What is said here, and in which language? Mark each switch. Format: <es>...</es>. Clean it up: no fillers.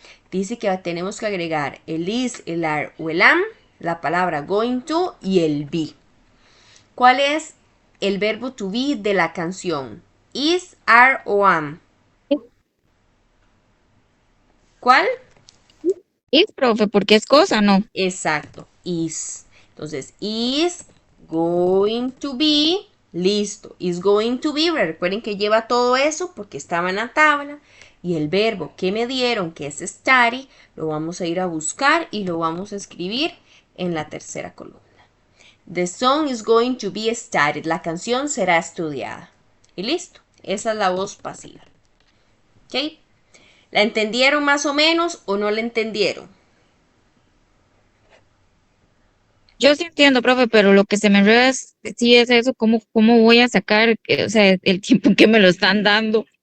<es>Dice que tenemos que agregar el is, el are o el am, la palabra going to y el be. ¿Cuál es el verbo to be de la canción? Is, are o am. ¿Cuál? Is, profe, porque es cosa, ¿no? Exacto, is. Entonces, is going to be, listo. Is going to be, recuerden que lleva todo eso porque estaba en la tabla. Y el verbo que me dieron, que es study, lo vamos a ir a buscar y lo vamos a escribir en la tercera columna.</es> <en>The song is going to be studied.</en> <es>La canción será estudiada. Y listo. Esa es la voz pasiva. ¿Ok? ¿La entendieron más o menos o no la entendieron? Yo sí entiendo, profe, pero lo que se me enreda sí es eso, cómo voy a sacar, o sea, el tiempo que me lo están dando.</es>